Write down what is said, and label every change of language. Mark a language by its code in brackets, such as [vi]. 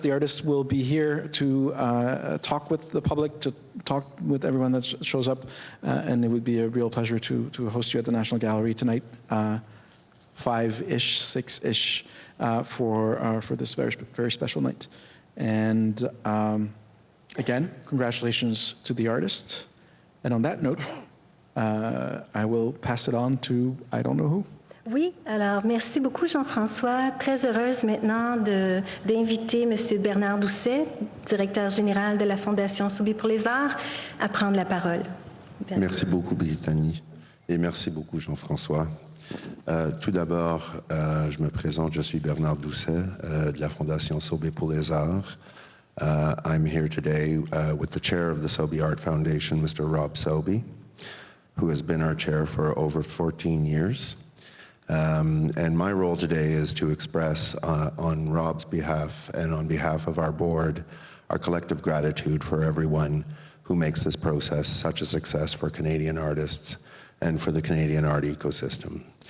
[en] The artists will be here to talk with the public, to talk with everyone that shows up, and it would be a real pleasure to host you at the National Gallery tonight, 5-ish, 6-ish, for this very special night. And again, congratulations to the artist. And on that note, I will pass it on to I don't know who. [fr] Oui, alors merci beaucoup Jean-François. Très heureuse maintenant d'inviter M. Bernard Doucet, directeur général de la Fondation Sobey pour les Arts, à prendre la parole. Merci beaucoup Brittany et merci beaucoup Jean-François. Tout d'abord, je me présente, je suis Bernard Doucet de la Fondation Sobey pour les Arts. [en] I'm here today with the chair of the Sobey Art Foundation, Mr. Rob Sobey, who has been our chair for over 14 years. And my role today is to express on Rob's behalf and on behalf of our board our collective gratitude for everyone who makes this process such a success for Canadian artists and for the Canadian art ecosystem.